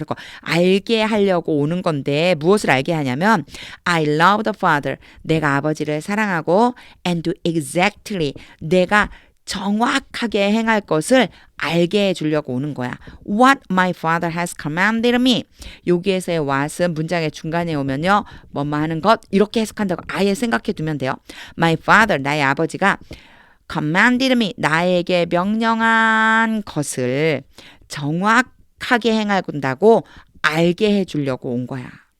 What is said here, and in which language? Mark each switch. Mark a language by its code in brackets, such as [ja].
[ko] 그리고 알게 하려고 오는 건데 무엇을 알게 하냐면 [en] I love the Father. [ko] 내가 아버지를 사랑하고 [en] and do exactly. [ko] 내가 정확하게 행할 것을 알게 해주려고 오는 거야. [en] What my father has commanded me. [ko] 여기에서의 what은 문장의 중간에 오면요. 뭐뭐 하는 것 이렇게 해석한다고 아예 생각해 두면 돼요. My father, 나의 아버지가 [en] commanded me, [ko] 나에게 명령한 것을 정확하게 행한다고 알게 해주려고 온 거야.